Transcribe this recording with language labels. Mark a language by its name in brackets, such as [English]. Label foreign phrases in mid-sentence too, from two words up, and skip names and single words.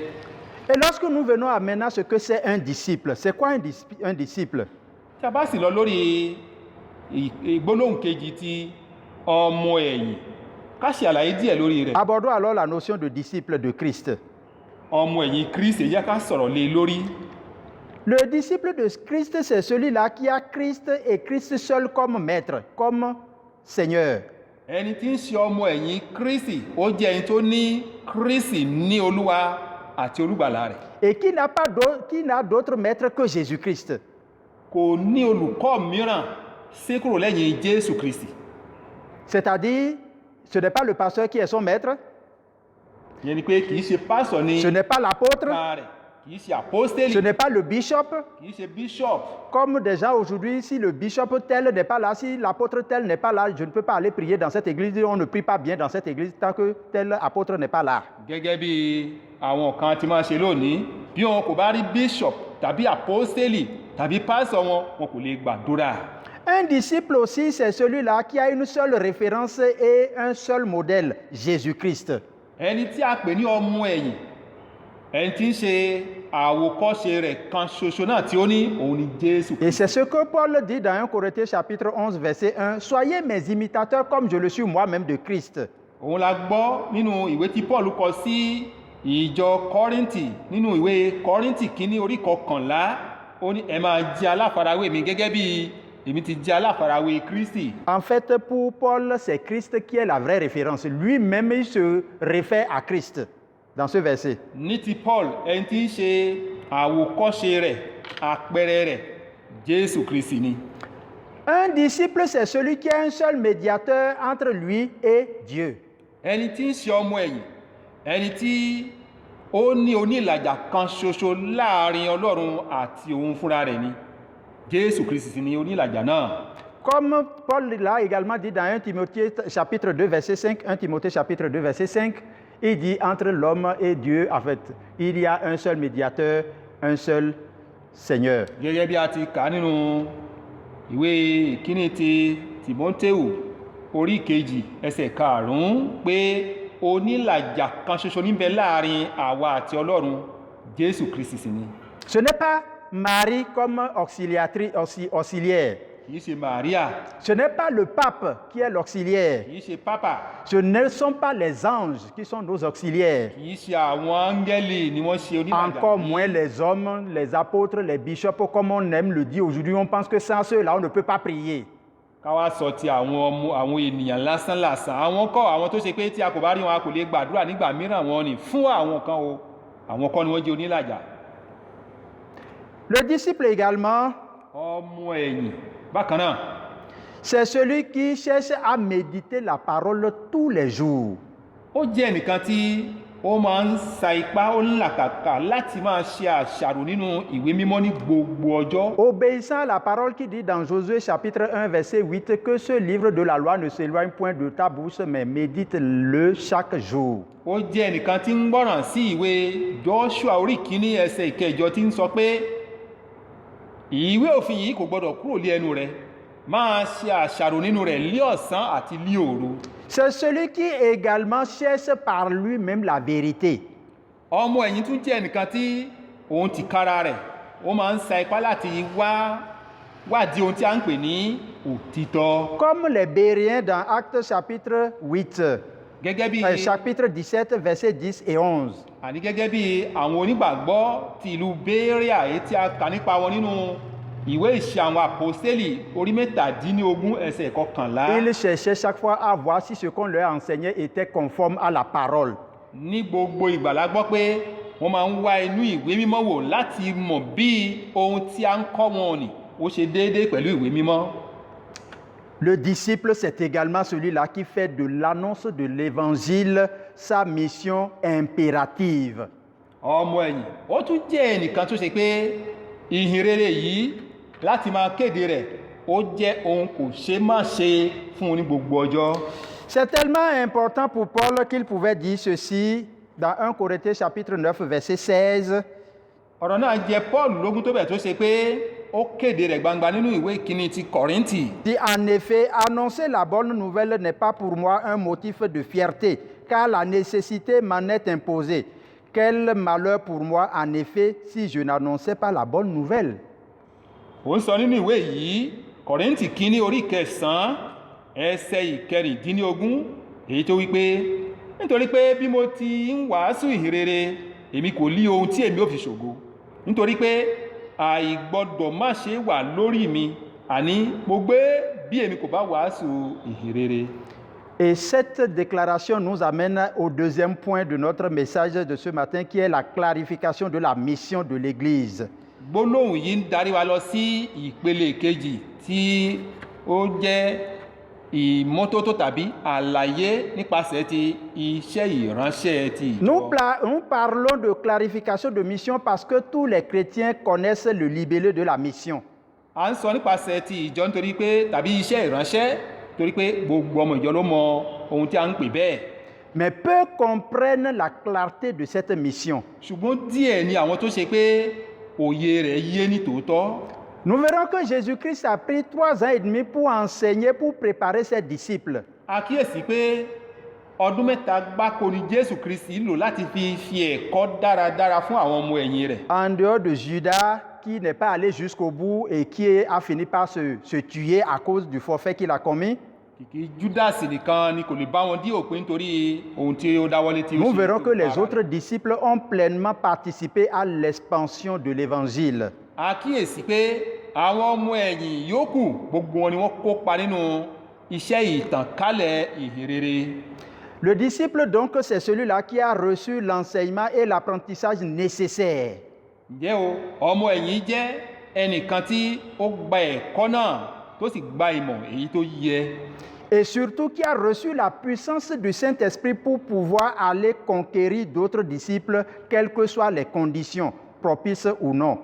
[French] Et lorsque nous venons à maintenant ce que c'est un disciple, c'est quoi un disciple? [Yoruba] Tí a bá sì lọ lórí ìgbólóhùn kejì ti ọmọ ẹ̀yìn ká ṣe àlàyé díẹ̀ lórí rẹ̀. [French] Abordons alors la notion de disciple de Christ. [Yoruba] ọmọ ẹ̀yìn Kristi yẹ ká sọ̀rọ̀ lé lórí. [French] Le disciple de Christ, c'est celui-là qui a Christ et Christ seul comme maître, comme Seigneur. [Yoruba] ẹni tí ń ṣe ọmọ ẹ̀yìn Kristi ó jẹ́ ẹni tó ní Kristi ní olúwa àti olùgbàlà rẹ̀. [French] Et qui n'a d'autre maître que Jésus-Christ. [Yoruba] kò ní olùkọ́ mìíràn sí kúrò lẹ́yìn Jésù Kristi. [French] C'est-à-dire, ce n'est pas le pasteur qui est son maître, [Yoruba] ìyẹn ni pé kìí ṣe pásọ̀ ní [French] ce n'est pas l'apôtre, [Yoruba] bàbá rẹ̀, kìí ṣe àpọ́stélì, [French] ce n'est pas le bishop. [Yoruba] kìí ṣe bishop. [French] Comme déjà aujourd'hui, si le bishop tel n'est pas là, si l'apôtre tel n'est pas là, je ne peux pas aller prier dans cette église. On ne prie pas bien dans cette église tant que tel apôtre n'est pas là. [Yoruba] gẹ́gẹ́ bí àwọn kan ti máa ṣe lónìí bí wọn kò bá rí bishop tàbí àpọ́stélì tàbí pásọ̀ wọn kò lè gbàdúrà. [French] Un disciple aussi, c'est celui-là qui a une seule référence et un seul modèle, Jésus-Christ. [Yoruba] ẹni tí a pè ní ọmọ ẹ̀yìn ẹni tí ń ṣe àwòkọ́ṣe rẹ̀ kan ṣoṣo náà tí ó ní òun ni Jésù. [French] Et c'est ce que Paul dit dans 1 Corinthiens chapitre 11, verset 1. Soyez mes imitateurs comme je le suis moi-même de Christ. [Yoruba] òun la gbọ́ nínú ìwé tí Paul kọ sí ìjọ Kọ́ríńtì nínú ìwé Kọ́ríńtì kínní orí 11 ó ní ẹ máa jẹ́ aláfarawé mi gẹ́gẹ́ bí èmi ti jẹ́ aláfarawé Kristi. [French] En fait, pour Paul, c'est Christ qui est la vraie référence. Lui-même, il se réfère à Christ dans ce verset. [Yoruba] ní ti Paul ẹni tí ń ṣe àwòkọ́ṣe rẹ̀ àpẹẹrẹ rẹ̀ Jésù Kristi ni. [French] Un disciple, c'est celui qui a un seul médiateur entre lui et Dieu. [Yoruba] ẹni tí ń ṣe ọmọ ẹ̀yìn ẹni tí ó ní onílàjà kan ṣoṣo láàrin Ọlọ́run àti òun fúnra rẹ̀ ni Jésù Kristi ni onílàjà náà. [French] Comme Paul l'a également dit dans 1 Timothée chapitre 2 verset 5, 1 Timothée chapitre 2 verset 5, il dit entre l'homme et Dieu, en fait, il y a un seul médiateur, un seul Seigneur. [Yoruba] gẹ́gẹ́ bí a ti kà nínú ìwé ìkíní ti Tìmótéù orí kejì ẹsẹ̀ 5 pé onílàjà kan ṣoṣo níbẹ̀ láàrin àwa àti Ọlọ́run Jésù Kristi sì ni. [French] Ce n'est pas Marie comme auxiliaire. [Yoruba] kìí ṣe Màríà, [French] Ce n'est pas le pape qui est l'auxiliaire. [Yoruba] kìí ṣe pápá, [French] Ce ne sont pas les anges qui sont nos auxiliaires. [Yoruba] kìí ṣe àwọn áńgẹ́lì ni wọ́n ṣe onílàjà. [French] Encore moins les hommes, les apôtres, les bishops, comme on aime le dire aujourd'hui. On pense que sans ceux-là, on ne peut pas prier. [Yoruba] ká wá sọ ti àwọn ènìyàn lásánlàsàn àwọn tó ṣe pé tí a kò bá rí wọn a kò lè gbàdúrà nígbà mìíràn wọn ni fún àwọn kan o àwọn kan ni wọ́n jẹ́ onílàjà. [French] Le disciple également, [Yoruba] ọmọ ẹ̀yìn bákan náà [French] c'est celui qui cherche à méditer la parole tous les jours. [Yoruba] ó jẹ́ ẹnìkan tí ó máa ń sa ipá ó ń làkàkà láti máa ṣe àṣàrò nínú ìwé mímọ́ ní gbogbo ọjọ́. [French] Obéissant à la parole qui dit dans Josué chapitre 1 verset 8 que ce livre de la loi ne s'éloigne point de ta bouche mais médite-le chaque jour. [Yoruba] ó jẹ́ ẹnìkan tí ń gbọ́ràn sí ìwé Joshua orí kìíní ẹsẹ̀ ìkẹjọ tí ń sọ pé ìwé òfin yìí kò gbọdọ̀ kúrò lé ẹnu rẹ máa ṣe àṣàrò nínú rẹ̀ lí ọ̀sán àti lí òru. [French] C'est celui qui également cherche par lui-même la vérité. [Yoruba] ọmọ ẹ̀yìn tún jẹ́ ẹnìkan tí òun ti kára rẹ̀ ó máa ń sa ipá láti wádìí ohun tí a ń pè ní òtítọ́. [French] Comme les Béréens dans Actes chapitre 8, [Yoruba] gẹ́gẹ́ bí [French] chapitre 17 verset 10 et 11. [Yoruba] àní gẹ́gẹ́ bí àwọn onígbàgbọ́ ti ìlú Béréà èyí tí a kà nípa wọn nínú ìwé ìṣe àwọn àpòstélì orí 17 ẹsẹ̀ 11. [French] Ils cherchaient chaque fois à voir si ce qu'on leur enseignait était conforme à la parole. [Yoruba] ní gbogbo ìgbà la gbọ́ pé wọ́n máa ń wá inú ìwé mímọ́ wò láti mọ̀ bí ohun tí a ń kọ́ wọn ni ó ṣe déédéé pẹ̀lú ìwé mímọ́. [French] Le disciple, c'est également celui-là qui fait de l'annonce de l'évangile sa mission impérative. [Yoruba] ọmọ ẹ̀yìn ó tún jẹ́ ẹnìkan tó ṣe pé ìhìn rere yìí láti máa kéde rẹ̀ ó jẹ́ ohun kò ṣe má ṣe fún un ní gbogbo ọjọ́. [French] C'est tellement important pour Paul qu'il pouvait dire ceci dans 1 Corinthiens chapitre 9 verset 16. [Yoruba] ọ̀rọ̀ náà jẹ́ Paul lógún tó bẹ̀ tó ṣe pé ó kéde rẹ̀ gbangba nínú ìwé ìkíní ti Kọ́ríńtì. [French] Dit en effet, annoncer la bonne nouvelle n'est pas pour moi un motif de fierté, car la nécessité m'en est imposée. Quel malheur pour moi, en effet, si je n'annonçais pas la bonne nouvelle. [Yoruba] ó ń sọ nínú ìwé yìí Kọ́ríńtì kínní orí 9 ẹsẹ̀ 16 èyí tó wípé nítorí pé bí mo ti ń wàásù ìhìnrere èmi kò lí ohun tí èmi ò fi ṣògo nítorí pé àìgbọ́dọ̀ má ṣe wà lórí mi àní mo gbé bí èmi kò bá wàásù ìhìnrere. [French] Et cette déclaration nous amène au deuxième point de notre message de ce matin, qui est la clarification de la mission de l'Église. [Yoruba] Gbólóhùn yìí ń darí wa lọ sí ìpele kejì tí ó jẹ́ ìmọ́tótó tàbí àlàyé nípasẹ̀ ti iṣẹ́ ìránṣẹ́ ti ìjọ. [French] Nous parlons de clarification de mission parce que tous les chrétiens connaissent le libellé de la mission. [Yoruba] À ń sọ nípasẹ̀ ti ìjọ nítorí pé tàbí iṣẹ́ ìránṣẹ́ torí pé gbogbo ọmọ ìjọ ló mọ ohun tí a ń pè bẹ́ẹ̀. [French] Mais peu comprennent la clarté de cette mission. [Yoruba] Ṣùgbọ́n díẹ̀ ni àwọn tó ṣe pé òye rẹ̀ yé ní tòótọ́. [French] Nous verrons que Jésus-Christ a pris 3 ans et demi pour enseigner, pour préparer ses disciples. [Yoruba] A kíyèsí pé ọdún 3 gbáko ni Jésù Kristi lò láti fi ẹ̀kọ́ dáradára fún àwọn ọmọ ẹ̀yìn rẹ̀. [French] En dehors de Judas, qui n'est pas allé jusqu'au bout et qui a fini par se tuer à cause du forfait qu'il a commis. [Yoruba] Kìkì Judas nìkan ni kò lè bá wọn dí òpin nítorí ohun tí ó dáwọ́lé tí ó ṣe. [French] Nous verrons que les autres disciples ont pleinement participé à l'expansion de l'évangile. [Yoruba] A kíyèsí pé àwọn ọmọ ẹ̀yìn yòókù gbogbo wọn ni wọ́n kópa nínú iṣẹ́ ìtànkálẹ̀ ìhìnrere. [French] Le disciple donc, c'est celui-là qui a reçu l'enseignement et l'apprentissage nécessaires. [Yoruba] Ǹjẹ́ o ọmọ ẹ̀yìn jẹ́ ẹnìkan tí ó gba ẹ̀kọ́ náà tó sì gba ìmọ̀ èyí tó yẹ. [French] Et surtout qui a reçu la puissance du Saint-Esprit pour pouvoir aller conquérir d'autres disciples, quelles que soient les conditions, propices ou non.